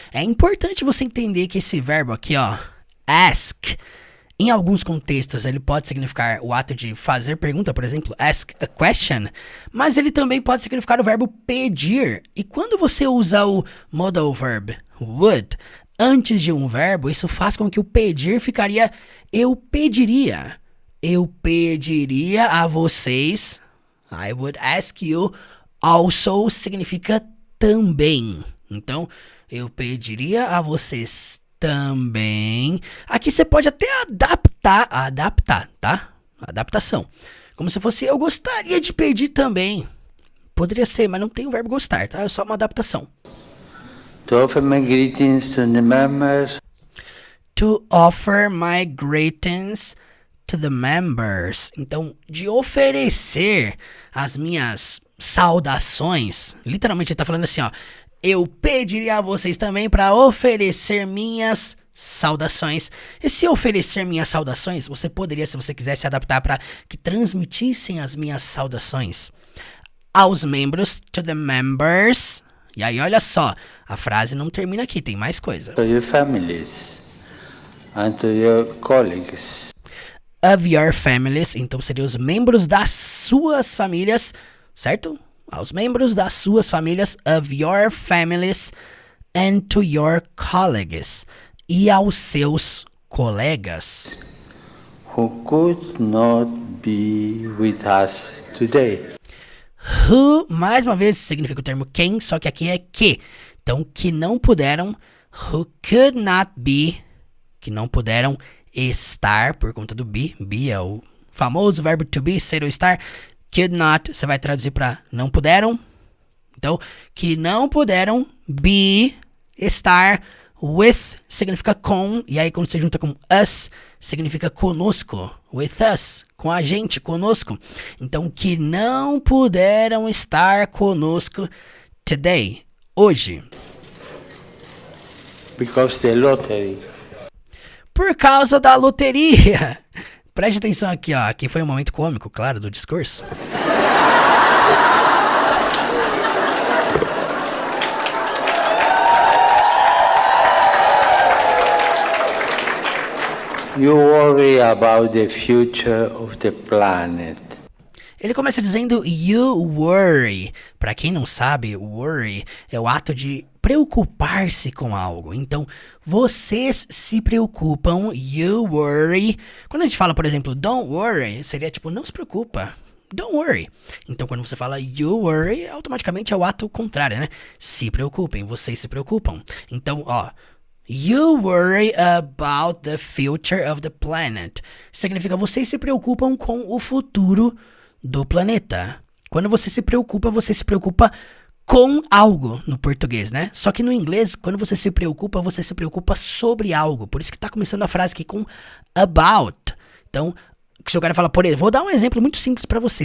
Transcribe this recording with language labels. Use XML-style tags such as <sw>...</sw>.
<pt>É importante você entender que esse verbo aqui, ó, ask, em alguns contextos ele pode significar o ato de fazer pergunta, por exemplo,</pt> <en>ask a question,</en> <pt>mas ele também pode significar o verbo pedir. E quando você usa o modal verb would antes de um verbo, isso faz com que o pedir ficaria eu pediria. Eu pediria a vocês.</pt> <en>I would ask you also</en> <pt>significa também. Então, eu pediria a vocês também. Aqui você pode até adaptar, tá? Adaptação. Como se fosse eu gostaria de pedir também. Poderia ser, mas não tem o verbo gostar, tá? É só uma adaptação.</pt> <en>To offer my greetings to the members. To offer my greetings to the members.</en> <pt>Então, de oferecer as minhas saudações. Literalmente ele tá falando assim, ó. Eu pediria a vocês também para oferecer minhas saudações. E se oferecer minhas saudações, você poderia, se você quisesse, adaptar para que transmitissem as minhas saudações aos membros,</pt> <en>to the members.</en> <pt>E aí, olha só, A frase não termina aqui, tem mais coisa.</pt> <en>To your families and to your colleagues. Of your families,</en> <pt>então seriam os membros das suas famílias, certo? Aos membros das suas famílias,</pt> <en>of your families and to your colleagues.</en> <pt>E aos seus colegas.</pt> <en>Who could not be with us today.</en> <pt>Who, mais uma vez, significa o termo quem, só que aqui é que. Então, que não puderam,</pt> <en>who could not be,</en> <pt>que não puderam estar, por conta do be. Be é o famoso verbo to be, ser ou estar.</pt> <en>Could not,</en> <pt>você vai traduzir para não puderam. Então, que não puderam be, estar, with, significa com. E aí, quando você junta com us, significa conosco.</pt> <en>With us,</en> <pt>com a gente, conosco. Então, que não puderam estar conosco today, hoje.</pt> <en>Because the lottery.</en> <pt>Por causa da loteria. Preste atenção aqui, ó. Aqui foi um momento cômico, claro, do discurso.</pt> <en>You worry about the future of the planet.</en> <pt>Ele começa dizendo</pt> <en>you worry.</en> <pt>Para quem não sabe, worry é o ato de preocupar-se com algo. Então, vocês se preocupam,</pt> <en>you worry.</en> <pt>Quando a gente fala, por exemplo,</pt> <en>don't worry,</en> <pt>seria tipo, não se preocupa.</pt> <en>Don't worry.</en> <pt>Então, quando você fala</pt> <en>you worry,</en> <pt>automaticamente é o ato contrário, né? Se preocupem, vocês se preocupam. Então, ó,</pt> <en>you worry about the future of the planet.</en> <pt>Significa vocês se preocupam com o futuro do planeta. Quando você se preocupa com algo no português, né? Só que no inglês, quando você se preocupa sobre algo. Por isso que tá começando a frase aqui com about. Então, se eu quero falar, por exemplo, vou dar um exemplo muito simples pra você.</pt>